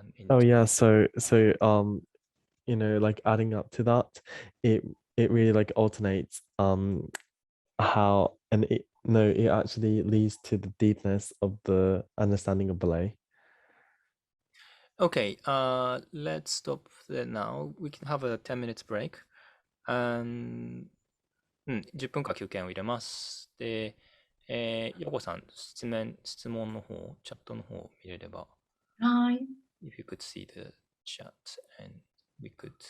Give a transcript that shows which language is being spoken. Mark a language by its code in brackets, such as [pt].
[en] Oh yeah, so you know, like adding up to that, it really like alternates how, and it actually leads to the deepness of the understanding of ballet. Okay, let's stop there now. We can have a 10 minutes break. [ja] 10分間休憩を入れます。で、ヨコさん、質問の方、チャットの方見れれば。はい。 [en] If you could see the chat and we could.